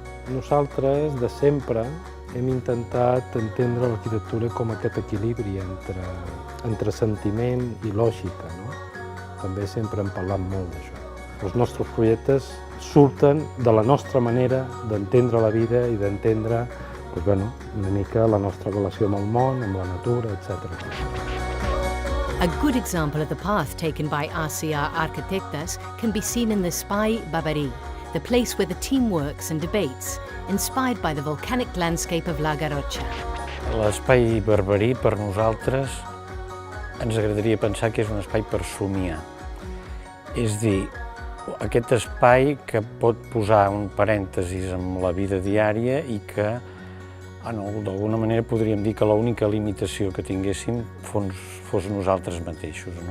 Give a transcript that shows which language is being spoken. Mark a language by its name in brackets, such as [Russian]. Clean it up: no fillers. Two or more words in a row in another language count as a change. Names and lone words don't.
[Catalan] Nosaltres, de sempre, hem intentat entendre l'arquitectura com aquest equilibri entre sentiment i lògica. No? També sempre hem parlat molt d'això. Els nostres projectes surten de la nostra manera d'entendre la vida i d'entendre una mica la nostra relació amb el món, amb la natura, etc. [English] A good example of the path taken by RCR Arquitectes can be seen in the Espai Barberí, the place where the team works and debates, inspired by the volcanic landscape of La Garrotxa. [Catalan] L'espai Barberí, per nosaltres, ens agradaria pensar que és un espai per somiar. És a dir, aquest espai que pot posar un parèntesis en la vida diària i que d'alguna manera podríem dir que l'única limitació que tinguéssim fos nosaltres mateixos.